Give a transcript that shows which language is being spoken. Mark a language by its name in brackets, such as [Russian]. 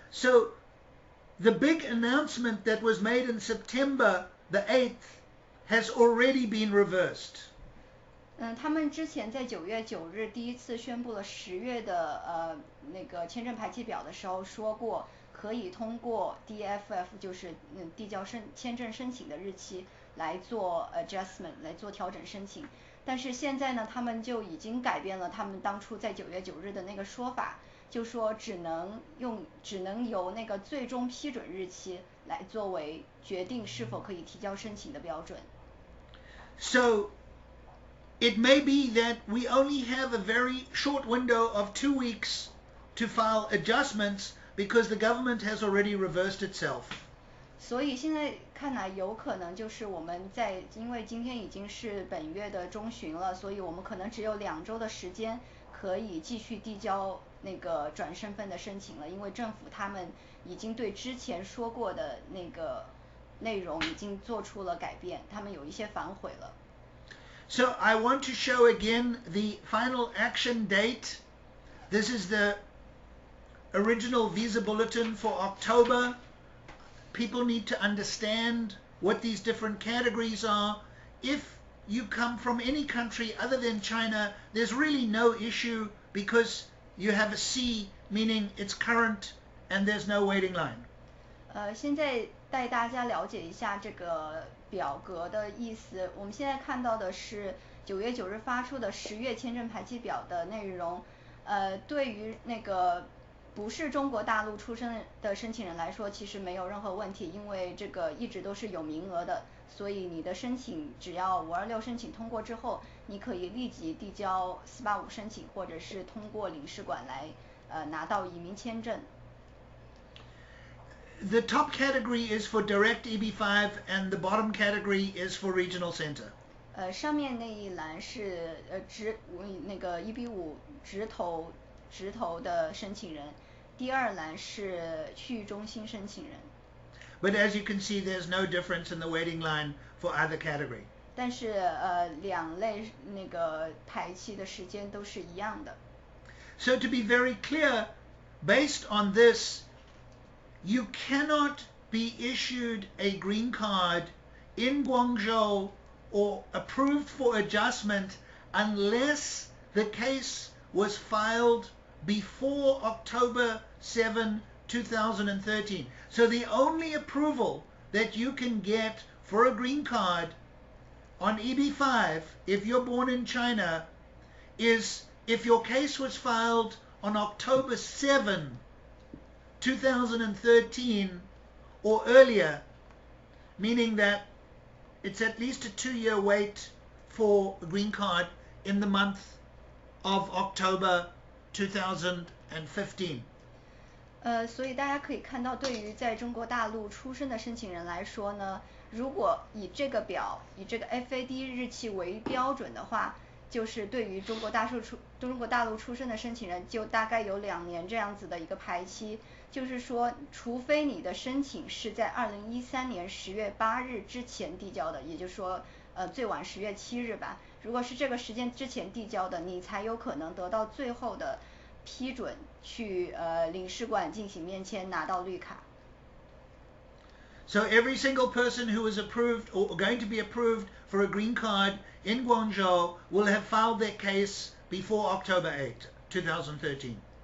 [English] So the big announcement that was made in September the 8th has already been reversed. [Chinese] 他们之前在9月9日第一次宣布了10月的那个签证排期表的时候说过，可以通过 DFF 就是递交签证申请的日期来做 adjustment 来做调整申请。但是现在呢，他们就已经改变了他们当初在9月9日的那个说法，就说只能由那个最终批准日期来作为决定是否可以提交申请的标准。 [English] So it may be that we only have a very short window of 2 weeks to file adjustments because the government has already reversed itself. [Chinese] 所以现在看来有可能就是我们因为今天已经是本月的中旬了，所以我们可能只有2周的时间可以继续递交那个转身份的申请了，因为政府他们已经对之前说过的那个内容已经做出了改变，他们有一些反悔了。 [English] So I want to show again the final action date. This is the original visa bulletin for October. People need to understand what these different categories are. If you come from any country other than China, there's really no issue because you have a C, meaning it's current and there's no waiting line. [Chinese] 现在带大家了解一下这个表格的意思。我们现在看到的是9月9日发出的10月签证排期表的内容。对于那个不是中国大陆出生的申请人来说，其实没有任何问题，因为这个一直都是有名额的，所以你的申请只要526申请通过之后，你可以立即递交485申请，或者是通过领事馆来拿到移民签证。 [English] The top category is for direct EB-5 and the bottom category is for regional center. [Chinese] 上面那一栏是那个EB-5直投的申请人，第二栏是区域中心申请人。 [English] But as you can see, there's no difference in the waiting line for either category. [Chinese] 但是两类那个排期的时间都是一样的。 [English] So to be very clear, based on this, you cannot be issued a green card in Guangzhou or approved for adjustment unless the case was filed before October 7, 2013. So the only approval that you can get for a green card on EB-5 if you're born in China is if your case was filed on October 7, 2013 or earlier, meaning that it's at least a 2-year wait for a green card in the month of October 2015. [Chinese] 所以大家可以看到，对于在中国大陆出生的申请人来说呢，如果以这个表以这个 FAD 日期为标准的话，就是对于中国大陆出生的申请人，就大概有2年这样子的一个排期。就是说，除非你的申请是在2013年10月8日之前递交的，也就是说最晚10月7日吧。如果是这个时间之前递交的，你才有可能得到最后的批准，去领事馆进行面签，拿到绿卡。 [English] So every single person who is approved or going to be approved for a green card in Guangzhou will have filed their case before October 8, 2013.